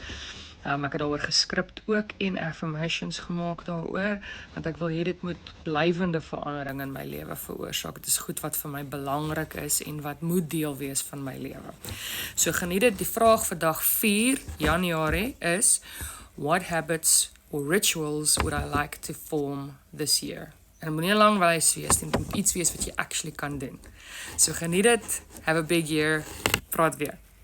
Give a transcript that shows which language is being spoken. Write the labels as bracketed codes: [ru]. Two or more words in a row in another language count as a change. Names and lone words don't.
[af] Ek het daaroor geskript ook en affirmations gemaak daaroor, want ek wil hê dit moet blywende verandering in my lewe veroorsaak. Dit is goed wat vir my belangrik is en wat moet deel wees van my lewe. So geniet dit. Die vraag vir dag 4 Januarie is, [en] what habits or rituals would I like to form this year? [af] En het moet nie 'n lang lys wees nie, dit moet iets wees wat jy actually kan doen. So geniet dit, [en] have a big year, [af] praat weer.